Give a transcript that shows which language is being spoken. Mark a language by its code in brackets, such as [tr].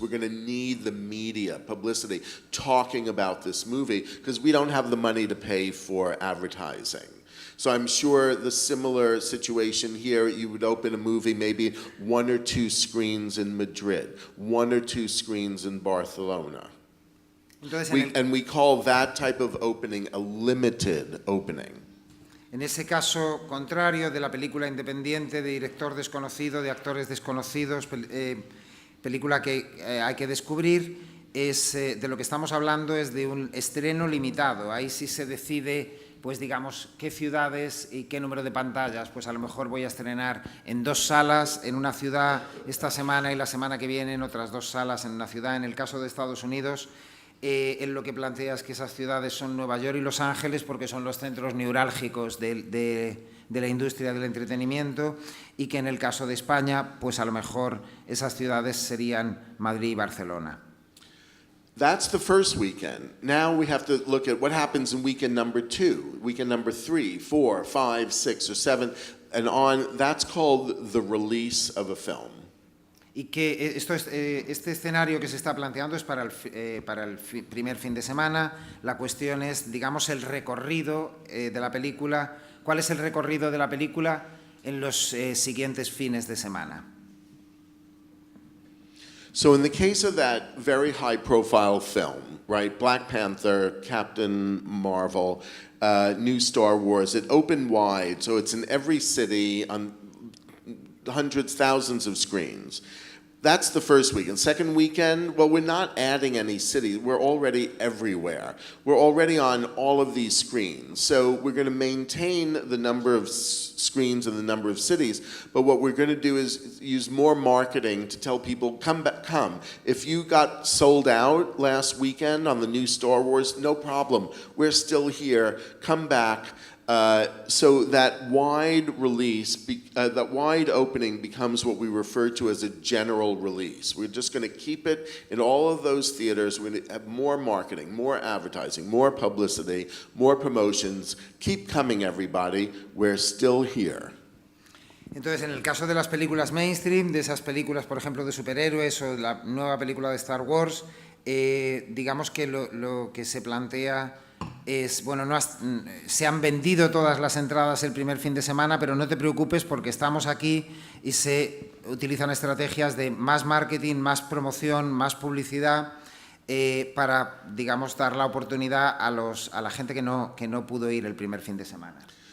[en] We're going to need the media, publicity, talking about this movie, because we don't have the money to pay for advertising. So I'm sure the similar situation here, you would open a movie, maybe 1 or 2 screens in Madrid, 1 or 2 screens in Barcelona. [es] Entonces, [en] And we call that type of opening a limited opening. [es] En ese caso contrario de la película independiente, de director desconocido, de actores desconocidos, película que hay que descubrir, de lo que estamos hablando es de un estreno limitado. Ahí sí se decide, pues digamos, qué ciudades y qué número de pantallas. Pues a lo mejor voy a estrenar en 2 salas en una ciudad esta semana y la semana que viene en otras 2 salas en una ciudad. En el caso de Estados Unidos, él lo que plantea es que esas ciudades son Nueva York y Los Ángeles porque son los centros neurálgicos de la industria del entretenimiento, y que en el caso de España, pues a lo mejor esas ciudades serían Madrid y Barcelona. [en] That's the first weekend. Now we have to look at what happens in weekend number 2, weekend number 3, 4, 5, 6, or 7, and on. That's called the release of a film. [es] Y que este escenario que se está planteando es para el primer fin de semana. La cuestión es, digamos, el recorrido de la película. ¿Cuál es el recorrido de la película en los siguientes fines de semana? [en] So in the case of that very high-profile film, right, Black Panther, Captain Marvel, new Star Wars, it opened wide, so it's in every city on hundreds, thousands of screens. That's the first weekend. Second weekend, well, we're not adding any cities. We're already everywhere. We're already on all of these screens. So we're going to maintain the number of screens and the number of cities, but what we're going to do is use more marketing to tell people, come back, come. If you got sold out last weekend on the new Star Wars, no problem. We're still here. Come back. So that wide release, that wide opening becomes what we refer to as a general release. We're just going to keep it in all of those theaters. We're going to have more marketing, more advertising, more publicity, more promotions. Keep coming, everybody. We're still here. [es] Entonces, en el caso de las películas mainstream, de esas películas, por ejemplo, de superhéroes o de la nueva película de Star Wars, digamos que lo que se plantea es, bueno, se han vendido todas las entradas el primer fin de semana, pero no te preocupes porque estamos aquí y se utilizan estrategias de más marketing, más promoción, más publicidad para, digamos, dar la oportunidad a la gente que no pudo ir el primer fin de semana.